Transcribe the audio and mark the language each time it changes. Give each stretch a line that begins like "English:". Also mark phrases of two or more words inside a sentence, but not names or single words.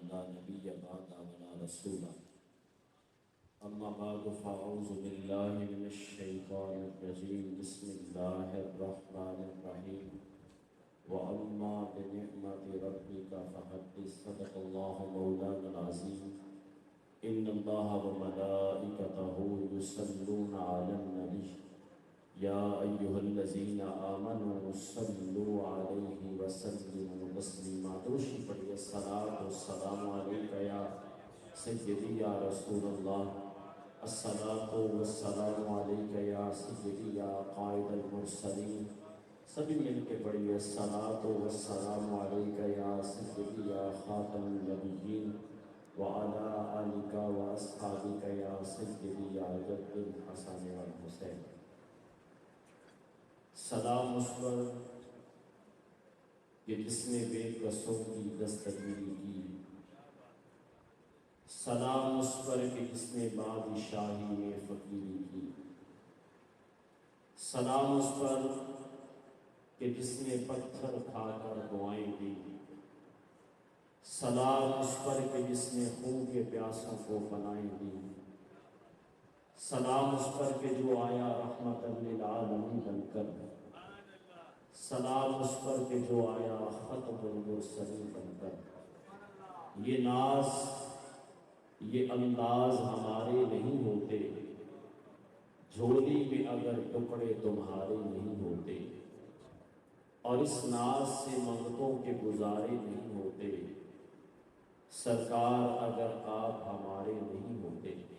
Arabic: لا نبي بعد ولا رسول أما بعد فأعوذ بالله من الشيطان الرجيم بسم الله الرحمن الرحيم وأما بنعمة ربك فحدث صدق الله مولانا العظيم إن الله وملائكته يصلون على النبي يا أيها الذين آمنوا صلوا عليه وسلموا تسليما.
Hindi: दोषी पढ़िए
Arabic: صلاة وسلام عليك يا سيدي يا رسول الله، الصلاة والسلام عليك يا سيدي يا قائد المرسلين.
Hindi: सभी मिलके पढ़िए
Arabic: الصلاة والسلام عليك يا سيدي يا خاتم النبيين وعلى آلك وأصحابك يا سيدي يا جد الحسن والحسين.
Hindi: सलाम उस पर कि जिसने बेकसों की दस्तगीरी की, सलाम उस पर कि जिसने बादशाही में फ़कीरी की, सलाम उस पर कि जिसने पत्थर खाकर दुआएं दी, सलाम उस पर कि जिसने खून के प्यासों को पनाएं दी, सलाम उस पर कि जो आया
Arabic: رحمة للعالمين
Hindi: बनकर, सलाम उस पर कि जो आया
Arabic: ختم المرسلين
Hindi: बनकर। ये नाज ये अंदाज हमारे नहीं होते, झोली में अगर टुकड़े तुम्हारे नहीं होते, और इस नाज से मंगतों के गुजारे नहीं होते, सरकार अगर आप हमारे नहीं होते।